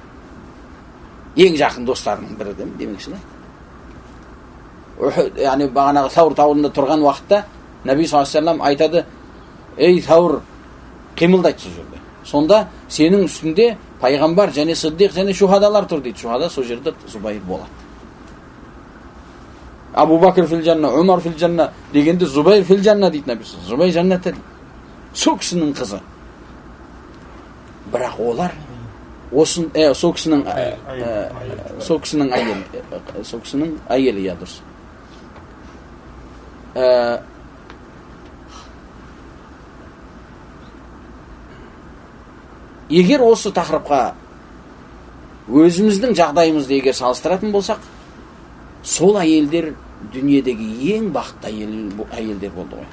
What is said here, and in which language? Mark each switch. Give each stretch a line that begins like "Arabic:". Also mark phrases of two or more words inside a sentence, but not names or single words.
Kazakh: Ең жақын достарының бірі демекші. Яғни бағанағы Саур тауында тұрған уақытта Наби
Arabic: صلى الله عليه
Kazakh: айтады, ей Саур, қимылдайды сол жерде. Сонда сенің үстінде пайғамбар және сиддиқ және шухадалар тұр дейді. Шухада сол жерде Зубайр болады.
Arabic: أبو بكر في الجنة، عمر في الجنة
Kazakh: дегенде
Arabic: زبير في الجنة
Kazakh: дейді написан. Зубайр жаннатта дейді. Сол кісінің қызы. Бірақ олар сол кісінің әйелі, я дұрыс. Егер осы тақырыпқа өзіміздің жағдайымызды егер салыстыратын болсақ, сол әйелдер дүниедегі ең бақытты әйелдер болды ғой.